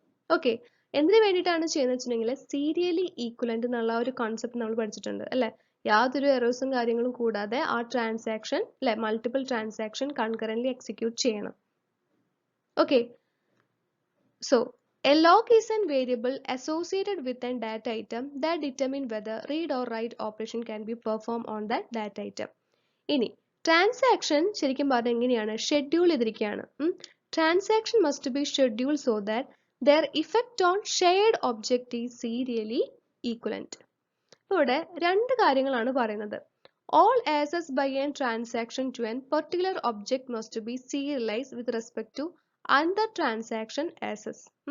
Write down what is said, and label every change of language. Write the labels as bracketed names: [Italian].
[Malayalam] Okay, എന്തിനു വേണ്ടിയിട്ടാണ് ചെയ്യുന്നത് വെച്ചിട്ടുണ്ടെങ്കിൽ സീരിയലി ഈക്വലന്റ് എന്നുള്ള ഒരു കോൺസെപ്റ്റ് നമ്മൾ പഠിച്ചിട്ടുണ്ട് അല്ലെ? യാതൊരു എറേഴ്സും കാര്യങ്ങളും കൂടാതെ ആ ട്രാൻസാക്ഷൻ അല്ലെ, മൾട്ടിപ്പിൾ ട്രാൻസാക്ഷൻ കൺകറൻ്റ്ലി എക്സിക്യൂട്ട് ചെയ്യണം. [English] Okay, so a lock is a variable associated with a data item that determine whether read or write operation can be performed on that data item. [Malayalam] ഇനി ട്രാൻസാക്ഷൻ ശരിക്കും പറഞ്ഞാൽ എങ്ങനെയാണ് schedule ചെയ്തിരിക്കുകയാണ്. [English] Transaction must be schedule so that their effect on shared object is serially equivalent. [Malayalam] ഇവിടെ രണ്ട് കാര്യങ്ങളാണ് പറയുന്നത്. [English] All access by an transaction to an particular object must be serialise with respect to another transaction access.